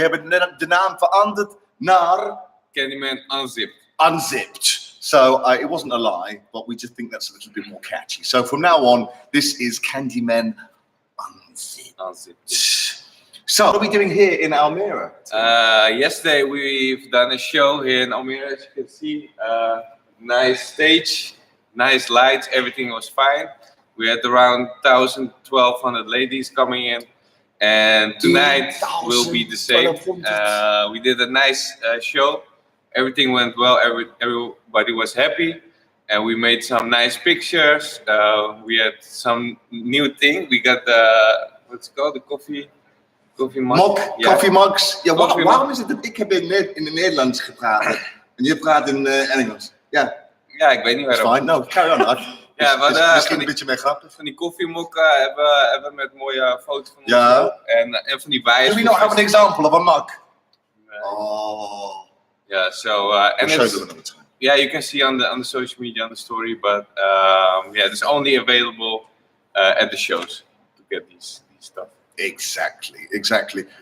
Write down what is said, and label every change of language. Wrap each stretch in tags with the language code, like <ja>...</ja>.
<nl>We hebben de naam veranderd naar</nl> <en>Candymen Unzipped. Unzipped. So it wasn't a lie, but we just think that's a little bit more catchy. So from now on, this is Candymen Unzipped. So what are we doing here in Almere? Yesterday we've done a show here in Almere, as you can see. Nice stage, nice lights, everything was fine. We had around 1,000, 1,200 ladies coming in. And tonight will be the same. We did a nice show. Everything went well, everybody was happy. And we made some nice pictures. We had some new thing. We got what's it called, the coffee mug. Coffee mugs.</en> <nl>Ja, waarom is het dat ik heb in het Nederlands gepraat en je praat in Engels? Ja, ik weet niet waarom.</nl> <en>Fine, no, carry on.</en> <nl>Misschien een beetje meer grappig. Van die koffiemokken hebben we met mooie foto's van ons. En van die bijen.</nl> <en>Do we not have an example of a mug? Oh. Yeah, so and we'll show them another time. Yeah, you can see on the social media on the story, but it's only available at the shows to get these stuff. Exactly.</en>